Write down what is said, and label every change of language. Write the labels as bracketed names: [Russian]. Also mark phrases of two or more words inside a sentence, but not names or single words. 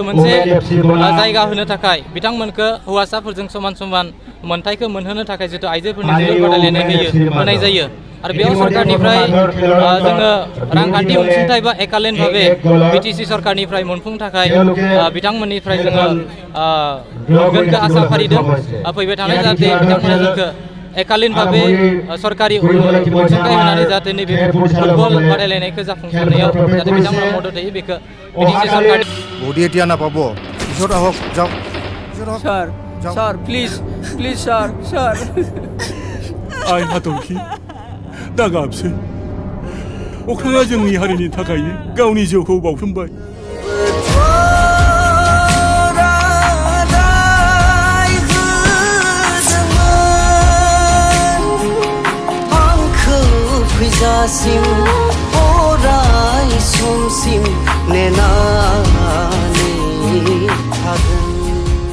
[Bodo] मोनसे जायगा होनो थाखाय बिथांमोनखौ हौवासाफोरजों समान समान मोनथायखौ मोनहोनो थाखाय जितु आइजोफोरनि जोलुर बादायलायनाय होनाय जायो आरो बेयाव सरकारनिफ्राय जोङो रांखान्थि अनसुंथाइ बा एकालेन भाबे बिटिसि सरकारनिफ्राय मोनफुंनो थाखाय बिथांमोननिफ्राय जोङो मोनगोनखौ आसा फारिदों फैबाय थानाय जाहाथे बिथांमोना जोंखौ एकालीन भाबे सरकारि अनसुंथाइ होनानै जाहाथे नैबे फुटबल बादायलायनायखौ जाफुंसारनायाव जाहाथे बिथांमोना मदद होयो बेखौ बिटिसि सरकार [Assamese] बडी এতিয়া নাপাব পিছত আহক যাওক [English] sir please sir [Bodo] आइ हाथरखि दागाबसै अख्राङा जोंनि हारिनि थाखायनो गावनि जिउखौ बाउसोमबाय फैजासिम अराय समसिम नेनानै थागोन